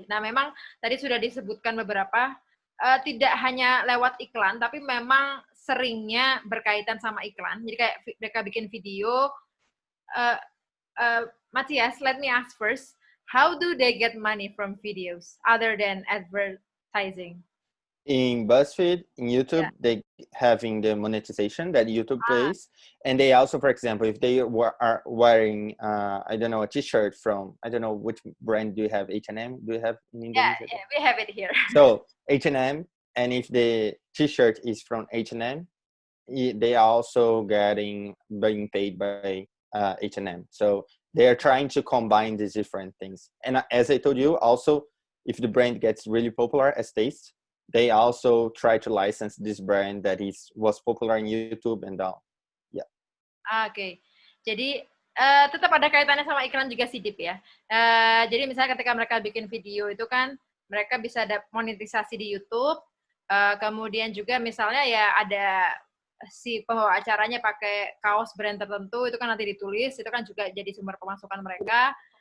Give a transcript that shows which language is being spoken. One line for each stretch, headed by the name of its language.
Indonesian: Nah, memang tadi sudah disebutkan beberapa, tidak hanya lewat iklan, tapi memang seringnya berkaitan sama iklan. Jadi kayak mereka bikin video.
English: Matthias, let me ask first, how do they get money from videos other than advertising? In BuzzFeed, in YouTube, they having the monetization that YouTube pays, and they also, for example, if they are wearing, I don't know, a T-shirt from, I don't know which brand do you have, H&M? Do you have in Indonesia? Yeah, we have it here. So H&M, and if the T-shirt is from H&M, they are also being paid by H&M. So they are trying to combine these different things. And as I told you, also, if the brand gets really popular as Taste, they also try to license this brand that was popular in YouTube and all. Yeah.
Indonesian: Oke. Jadi tetap ada kaitannya sama iklan juga sih, Dip, ya. Jadi misalnya ketika mereka bikin video itu kan mereka bisa ada monetisasi di YouTube. Kemudian juga misalnya ya ada si pembawa acaranya pakai kaos brand tertentu, itu kan nanti ditulis, itu kan juga jadi sumber pemasukan mereka.